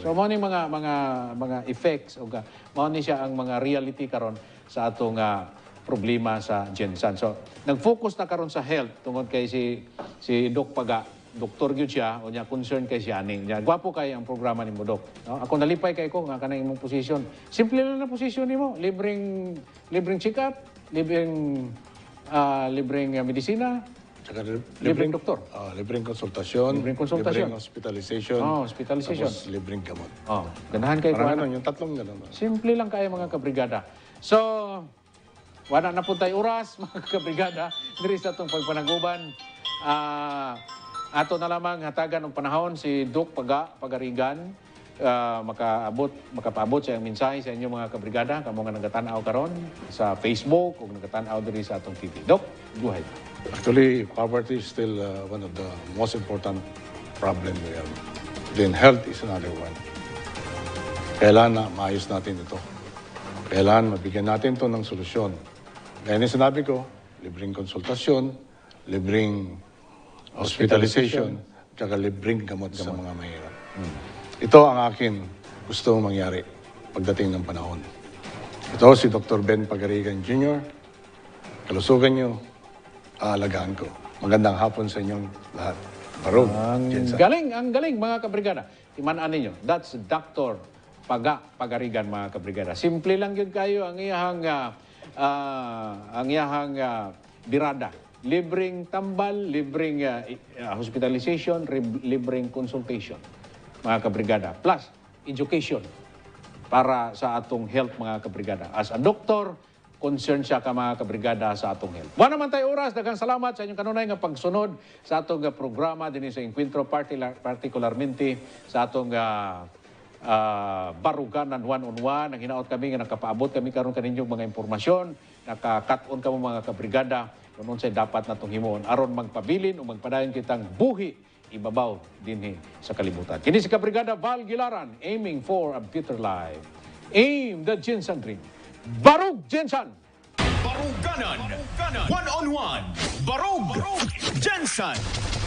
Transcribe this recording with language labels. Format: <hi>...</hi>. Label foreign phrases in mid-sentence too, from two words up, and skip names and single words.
<ceb>So mao ni mga effects o mao ni siya ang mga reality karon sa atong problema sa Jensan. So, nag-focus na karon sa health tungod kay si Doc Paga, doktor gyud siya, o niya concern kay siya aning. Gwapo kay ang programa nimo, Doc. No? Ako nalipay kay ko nga kanang imong posisyon. Simple lang na posisyon nimo, libreng check-up, libreng medisina, Tsaka libreng doktor. Libreng konsultasyon. Libreng konsultasyon. Libreng hospitalization. Hospitalization. Tapos libreng gamot. Ganahan kay Parang kuha.</ceb> <tl>ganun, yung tatlong ganun.</tl> <ceb>Simple lang kayo mga kabrigada.</ceb> <tl>So, wala na po tayo oras, mga kabrigada,</tl> <ceb>diri sa itong pagpanaguban. Ato na lamang hatagan ng panahon si Doc Pagarigan, makapaabot sa iyang mensahe sa inyo mga kabrigada, kamo nga nagatanaw karon sa Facebook o nagatanaw diri sa atong TV.</ceb> <en>Doc, go ahead. Actually, poverty is still one of the most important problem we have. Then health is another one.</en> <tl>Kailangan na maayos natin ito. Kailangan mabigyan natin ito ng solusyon. Gaya na sinabi ko, libreng konsultasyon, libreng hospitalization, tsaka libreng gamot sa mga mahirap. Ito ang akin gusto mangyari pagdating ng panahon. Ito si Dr. Ben Pagarigan Jr. Kalusugan niyo, aalagaan ko. Magandang hapon sa inyong lahat.</tl> <ceb>Barog, Jensan.</ceb> <tl>Ang galing mga kabrigada.</tl> <ceb>Timanaan ninyo,</ceb> <en>that's Dr.</en> <ceb>Pagarigan mga kabrigada. Simple lang yun kayo ang iyahang birada. Libreng tambal, libreng hospitalization, libreng consultation mga kabrigada. Plus, education para sa atong health mga kabrigada.</ceb> <en>As a doctor,</en> <ceb>concern siya ka mga kabrigada sa atong health.</ceb> <tl>Wala naman tayo oras.</tl> <ceb>Daghang salamat sa inyong kanunay nga pagsunod sa atong programa din sa Encuentro, particularmente sa atong baruganan one-on-one. Ang hinaot kami nga nakapaabot kami karon kaninyong mga impormasyon, nakakat-on kamo mga kabrigada kung unsay dapat natong himuon aron magpabilin o magpadayon kitang buhi ibabaw dinhi sa kalibutan. Kini si Kabrigada Val Gilaran,</ceb> <en>aiming for a better life. Aim the Jensan Dream. Barug Jensan!</en> <ceb>Baruganan. One-on-one. Barug Jensan.</ceb>